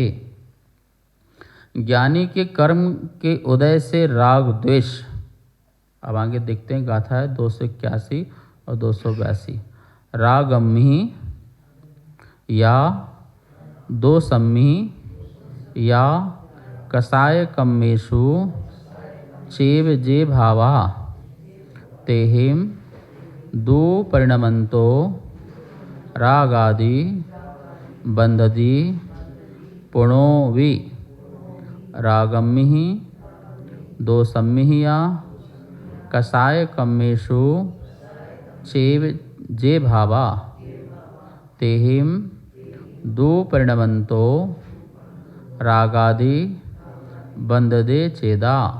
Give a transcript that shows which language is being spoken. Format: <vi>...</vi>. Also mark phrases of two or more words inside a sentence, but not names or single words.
<hi>ज्ञानी के कर्म के उदय से राग द्वेष, अब आगे देखते हैं, गाथा है 281 और 282।</hi> <pra>रागम्मी या दोसम्मी या कसाय कम्मेषु चेव जे भावा तेहिम दो परिणमंतो रागादि बंधदी पुणोवि रागम्मि दोसम्मि या कसाय कम्मेषु चेव जे भावा तेहिम दो परिणमंतो रागादि बंधदे चेदा</pra>